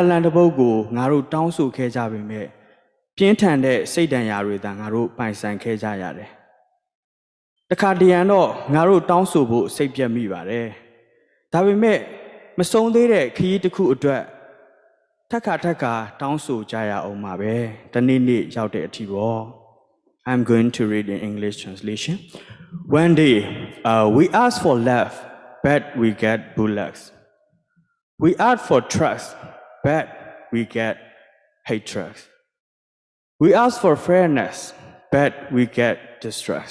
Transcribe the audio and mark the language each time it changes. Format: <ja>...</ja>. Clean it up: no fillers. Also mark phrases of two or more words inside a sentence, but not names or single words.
<my>လံတစ်ပုဒ်ကိုငါတို့တောင်းဆိုခဲ့ကြပေမဲ့ပြင်းထန်တဲ့စိတ်ဒဏ်ရာတွေသာငါတို့ပိုင်ဆိုင်ခဲ့ကြရတယ်။တခါတရံတော့ငါတို့တောင်းဆိုဖို့စိတ်ပြတ်မိပါတယ်။ဒါပေမဲ့မဆုံးသေးတဲ့ခရီးတစ်ခုအတွက်ထက်ခါတောင်းဆိုကြရအောင်ပါပဲ။တနေ့နေ့ရောက်တဲ့အထိပေါ့</my> <en>I'm going to read in English translation. One day, we ask for love, but we get bullets. We ask for trust, but we get hatred. We ask for fairness, but we get distrust.</en>